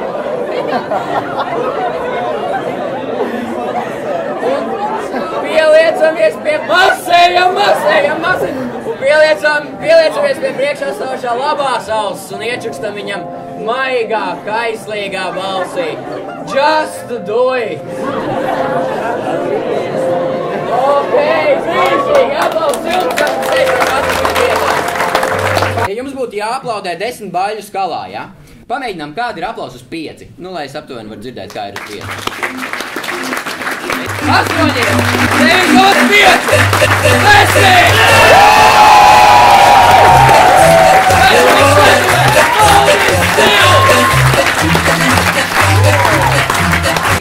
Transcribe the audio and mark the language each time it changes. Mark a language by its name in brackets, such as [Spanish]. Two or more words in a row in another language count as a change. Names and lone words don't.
[Latvian] Un pieliecamies pie masējam. Un pieliecamies pie priekšā stāvošā labās auss un iečukstam viņam maigā, kaislīgā balsī. [English] Just do it! [Latvian] Ok, brīnišķīgi, aplausi jums, kas teikam atrast vietā. Ja jums būtu jāaplaudē 10 baļu skalā, ja? Pamēģinām, kāda ir aplausa uz 5. Nu, lai es aptuveni varu dzirdēt, kā ir uz 5. 8, 9, 10!